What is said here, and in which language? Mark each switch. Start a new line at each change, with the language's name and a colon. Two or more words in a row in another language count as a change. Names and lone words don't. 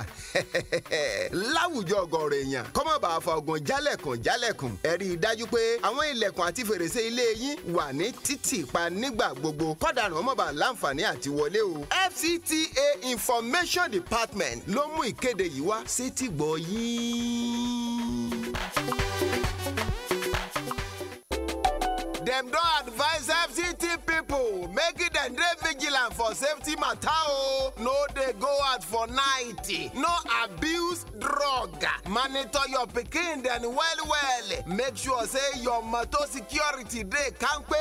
Yoruba: Láwùjọ ọ̀gọ̀rọ̀ èèyàn kọ́mọ̀ bá fa ọgbọ̀n jálẹ̀kùn. Ẹ rí i dájú pé àwọn ilẹ̀kùn àti fèrèsé ilé yín wà ní títì pa nígbà gbogbo kọ́dàrán ọmọ bá láǹfààní àti wọlé o. FCTA Information Department ló mú ìkéde yìí wá sétí gbọ́ yín.
Nigerian Pidgin: Dem don advise FCT people make dem dey vigilant for safety matter o. No dey go out for night. No abuse drug. Monitor your pikin dem well. Make sure say your motor security dey kampe.